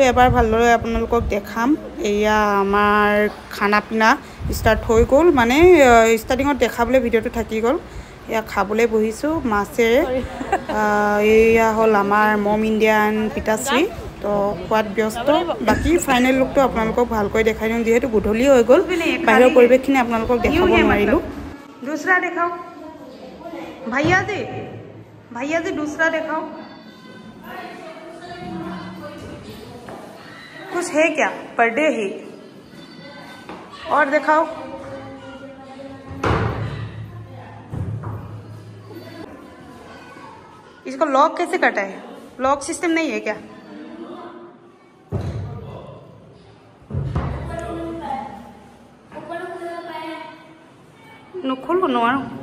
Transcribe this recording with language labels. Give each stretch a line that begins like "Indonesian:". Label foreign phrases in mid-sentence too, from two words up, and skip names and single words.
Assamese: এবাৰ ভালদৰে আপোনালোকক দেখাম এয়া আমাৰ খানা পিনা ষ্টাৰ্ট হৈ গ'ল মানে ষ্টাৰ্টিঙত দেখাবলৈ ভিডিঅ'টো থাকি গ'ল এয়া খাবলৈ বহিছোঁ মাছেৰে এয়া হ'ল আমাৰ মম ইণ্ডিয়ান পিতাশ্ৰী তো খোৱাত ব্যস্ত বাকী ফাইনেল লুকটো আপোনালোকক ভালকৈ দেখাই দিওঁ যিহেতু গধূলি হৈ গ'ল বাহিৰৰ পৰিৱেশখিনি আপোনালোকক দেখাব নোৱাৰিলোঁ
Hindi: दूसरा दिखाओ भैया जी दूसरा देखाओ कुछ है क्या बर्थडे है और दिखाओ इसको लॉक कैसे कटा है लॉक सिस्टम नहीं है क्या खोलो নোৱাৰো